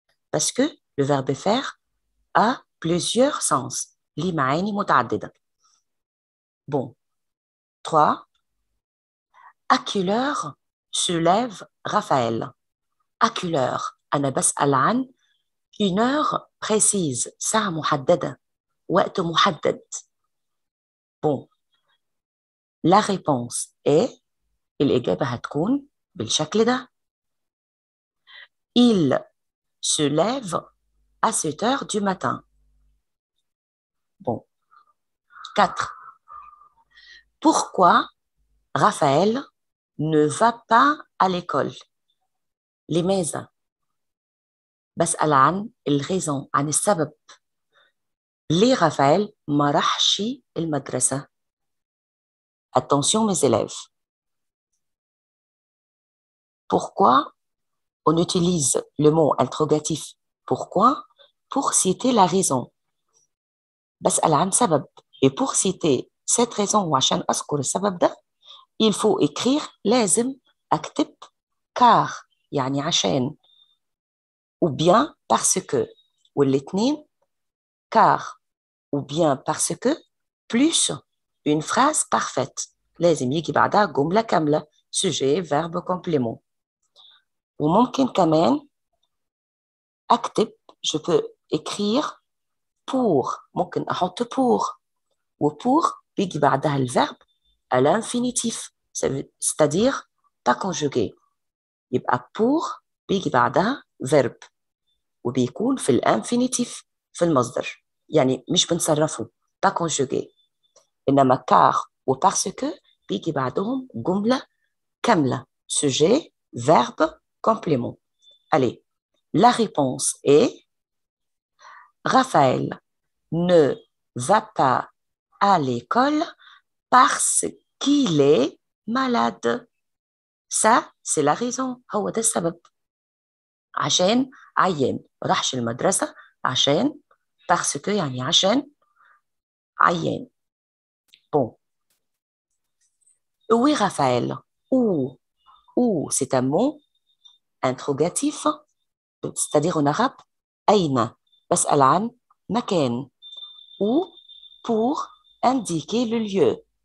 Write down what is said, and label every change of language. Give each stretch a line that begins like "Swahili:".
French: Parce que le verbe faire a plusieurs sens.
Arabic: ليه معاني متعددة. Bon. 3.
French: À quelle heure se lève Raphaël? À quelle heure?
Arabic: أنا بسأل عن
French: une heure précise.
Arabic: ساعة محددة. وقت محدد. Bon.
French: La réponse est
Arabic: الإجابة هتكون بالشكل ده.
French: Il se lève à 7 heures du matin. Bon. 4. Pourquoi Raphaël ne va pas à l'école؟
Arabic: لماذا؟ بسأل عن الغيزون، عن السبب. ليه رافائيل ما راحش المدرسة؟
French: Attention mes élèves. Pourquoi on utilise le mot interrogatif pourquoi pour citer la raison.
Arabic: بسأل عن سبب.
French: Et pour citer cette raison
Arabic: وعشان أذكر السبب ده
French: il faut écrire
Arabic: لازم أكتب
French: car
Arabic: يعني عشان
French: ou bien parce que
Arabic: والاثنين
French: car ou bien parce que plus une phrase parfaite
Arabic: لازم يجي بعدها جملة كاملة
French: sujet verbe complément.
Arabic: وممكن كمان أكتب
French: je peux écrire pour
Arabic: ممكن أحط pour و pour بيجي بعدها ال
French: verbe à l'infinitif c'est-à-dire pas conjugué
Arabic: يبقى pour بيجي بعدها verbe وبيكون في الانفينيتيف في المصدر يعني مش بنصرفه
French: pas conjugué
Arabic: إنما car و
French: parce que
Arabic: بيجي بعدهم جملة كاملة
French: sujet verbe complément. Allez, la réponse est Raphaël ne va pas à l'école parce qu'il est malade. Ça, c'est la raison.
Arabic: هو ده السبب. عشان عيان. راحش المدرسة عشان
French: parce que
Arabic: يعني عشان عيان.
French: Bon. Où est Raphaël? Où? Où, c'est un mot interrogatif, c'est-à-dire en arabe أين.
Arabic: بسأل عن مكان.
French: Où pour indiquer le lieu.